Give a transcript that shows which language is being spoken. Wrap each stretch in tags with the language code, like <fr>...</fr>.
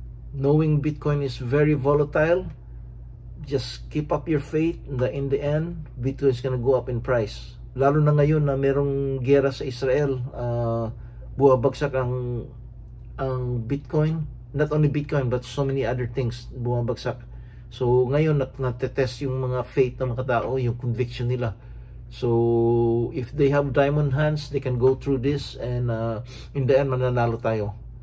<en>Knowing Bitcoin is very volatile, just keep up your faith. In the end, Bitcoin is gonna go up in price.</en> <tl>Lalo na ngayon na merong gera sa Israel, buwabagsak ang Bitcoin.</tl> <en>Not only Bitcoin, but so many other things</en> <tl>bumabagsak. So ngayon natetest yung mga faith ng mga tao, yung conviction nila.</tl> <en>So if they have diamond hands, they can go through this, and in the end,</en> <tl>mananalo tayo.</tl>